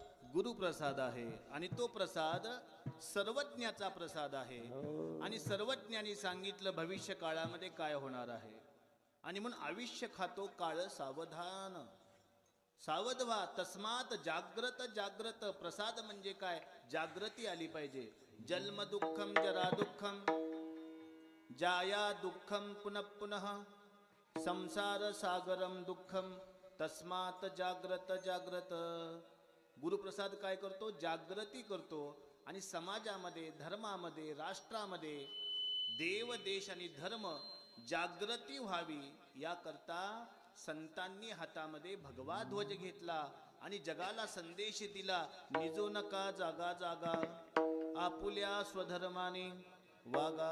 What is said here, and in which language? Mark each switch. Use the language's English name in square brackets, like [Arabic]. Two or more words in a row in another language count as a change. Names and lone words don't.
[Marathi] गुरुप्रसाद आहे आणि तो प्रसाद सर्वज्ञाचा प्रसाद आहे. आणि सर्वज्ञानी सांगितलं भविष्य काळामध्ये काय होणार आहे. आणि म्हणून आयुष्य खातो काळ सावधान. सावध व्हा, [Sanskrit] तस्मात जाग्रत. [Marathi] जाग्रत प्रसाद म्हणजे काय? जागृती आली पाहिजे. [Sanskrit] जन्म दुःखम जरा दुःखम जाया दुःखम पुनः पुनः संसार सागरम दुःखम तस्मात जाग्रत. [Marathi] जाग्रत गुरुप्रसाद काय करतो? जागृती करतो. आणि समाजामध्ये, धर्मामध्ये, राष्ट्रामध्ये देव, देश आणि धर्म जागृती व्हावी याकरता संतांनी हातामध्ये भगवा ध्वज घेतला आणि जगाला संदेश दिला, निजो नका जागा जागा, आपुल्या स्वधर्माने वागा.